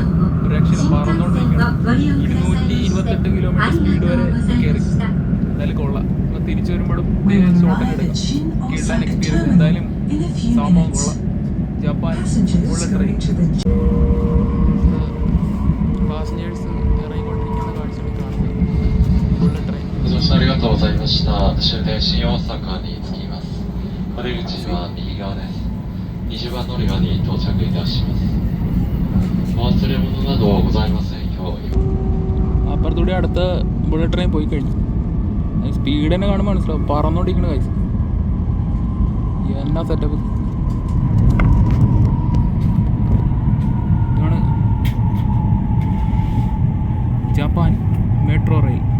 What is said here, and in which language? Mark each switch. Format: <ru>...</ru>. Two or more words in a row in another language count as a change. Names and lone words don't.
<ml>ഒരു രക്ഷയിലും പറന്നുകൊണ്ടിരിക്കണം. 228 കിലോമീറ്റർ സ്പീഡ് വരെ കയറി. എന്തായാലും കൊള്ളാം. അപ്പോൾ തിരിച്ചു വരുമ്പോഴും ഷോട്ടൊക്കെ എടുക്കാം. കിട്ടാൻ എക്സ്പീരിയൻസ് എന്തായാലും സംഭവം കൊള്ളാം.</ml> <en>Japan bullet train.</en> <ml>പാസഞ്ചേഴ്സ് ഇറങ്ങിക്കൊണ്ടിരിക്കുന്ന കാഴ്ചകൾ കാണുന്നത്</ml> <en>bullet train.</en> <ja>ありがとうございました。終点新大阪に着きます。お出口は右側です。20番乗り場に到着いたします。お忘れ物などございませんよう。</ja> <ml>അപ്പുറത്തൂടെ അടുത്ത</ml> <en>bullet train</en> <ml>പോയി കഴിഞ്ഞു. സ്പീഡ് തന്നെ കാണുമ്പോൾ മനസ്സിലാവും. പറന്നുകൊണ്ടിരിക്കുന്ന കൈസ്. എന്നാ സെറ്റപ്പ്. ഇതാണ് ജപ്പാൻ</ml> <en>metro rail.</en>